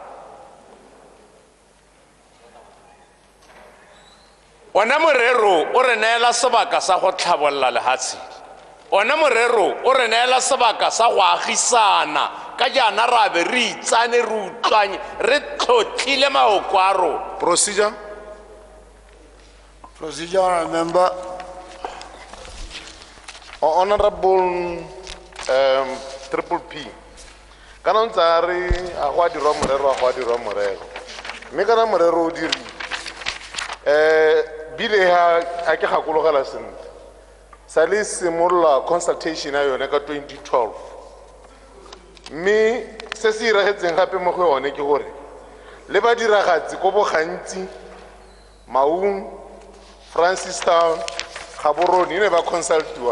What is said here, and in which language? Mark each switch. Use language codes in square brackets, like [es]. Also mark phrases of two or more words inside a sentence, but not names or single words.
[tn] Ona morero o re neela sebaka sa go tlhabolla lehatshe. Ona morero o re neela sebaka sa go agisana ka jana ra be re itsane re utlwanye re tlhotlhile maoko a rona. [en] Procedure. Procedure, member. Honorable Triple P. [tn] Kana ntse re a go dirwa morero. Mme kana morero o diri. Bile ha ke gakologela sentle. Sali simolola consultation ya yone ka 2012. Mme se se iragetseng gape mo go yone ke gore le ba diragatsi go bo gantsi Maung, Francistown, Gaborone ne ba consultiwa.